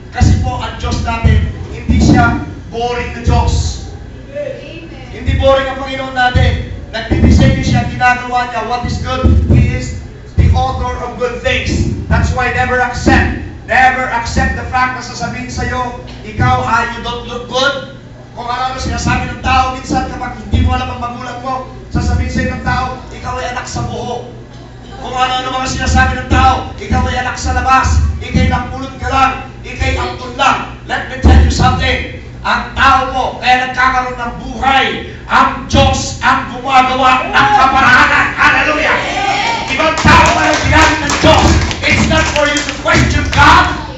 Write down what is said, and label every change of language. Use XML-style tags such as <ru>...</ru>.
<tl>Kasi po, ang Diyos natin, hindi siya boring na Diyos. Hindi boring ang Panginoon natin. Nagdidisenyo siya, ginagawa niya.</tl> <en>What is good? He is the author of good things. That's why never accept the fact</en> <tl>na sasabihin sa'yo, ikaw,</tl> <en>you don't look good.</en> <tl>Kung ano sinasabi ng tao, minsan kapag hindi mo alam ang magulang mo, sasabihin sa'yo ng tao, ikaw ay anak sa buho. Kung ano mga sinasabi ng tao, ikaw ay anak sa labas, ikay nakpulot ka lang, ikay ampun lang.</tl> <en>Let me tell you something.</en> <tl>Ang tao po, kaya nagkakaroon ng buhay, ang Diyos ang gumagawa ng kaparanan. Hallelujah! Ibang tao na ang ginamit ng Diyos.</tl> <en>It's not for you to question God.</en>